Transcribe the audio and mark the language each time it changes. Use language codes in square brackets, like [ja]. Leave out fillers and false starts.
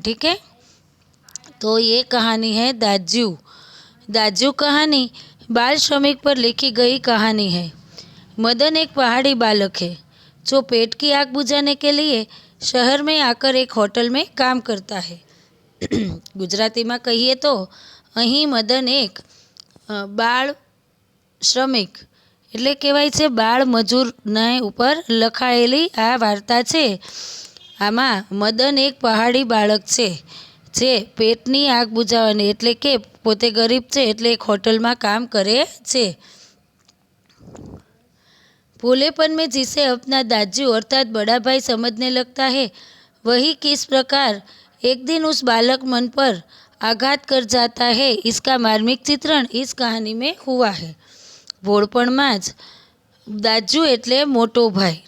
[hi] ठीक है, तो ये कहानी है दाजू। दाजू कहानी बाल श्रमिक पर लिखी गई कहानी है। मदन एक पहाड़ी बालक है जो पेट की आग बुझाने के लिए शहर में आकर एक होटल में काम करता है। गुजराती में कहिए तो [gu] અહીં મદન એક બાળ શ્રમિક એટલે કહેવાય છે બાળ મજૂરના ઉપર લખાયેલી આ વાર્તા છે। આમાં મદન એક પહાડી બાળક છે જે પેટની આગ બુઝાવવાની એટલે કે પોતે ગરીબ છે એટલે એક હોટલમાં કામ કરે છે। [hi] भोलेपन में जिसे अपना दाजू अर्थात बड़ा भाई समझने लगता है, वही किस प्रकार एक दिन उस बालक मन पर आघात कर जाता है, इसका मार्मिक चित्रण इस कहानी में हुआ है। [gu] भोळपणमां ज दाजू एटले मोटो भाई।